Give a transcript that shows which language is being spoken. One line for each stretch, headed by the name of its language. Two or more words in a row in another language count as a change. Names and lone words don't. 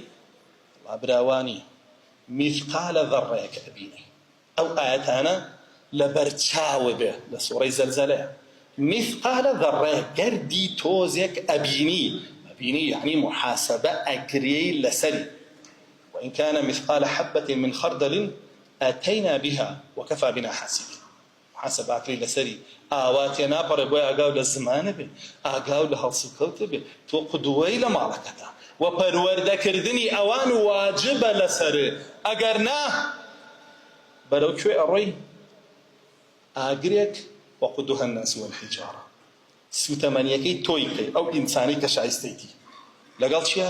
Central Kurdish: براوانی میثقالە ذەڕەیەکە ئەبینی، ئەو ئاەتانە لەبەر چاوە بێ لە سوورەی زەلزەلەیە، میثقالە ذەڕەیە گەردی تۆزێک ئەبینی، ئەبینی یعنی محاسەبە ئەکرێی لەسەری.
Arabic: وإن كان مثقال حبة من خردل أتينا بها وكفى بنا حاسبين.
Central Kurdish: محاسبة ئەکرێی لەسەری، ئاواتێ ناپەڕێ، بۆی ئاگاو لە زمانە بێ، ئاگاو لە هەڵسوکەوتە بێ، تۆ قودوەی لە ماڵەکەدا، و پەروەردەکردنی ئەوان واجبە لەسەرێ، ئەگەر نا بەرەو کوێ ئەڕۆی؟ ئاگرێک
Arabic: وقودوها الناس والحجارة،
Central Kurdish: سوتەمەنیەکەی تۆی بکەی، ئەو ئینسانی کە شایستەیتی لەگەڵ چیە؟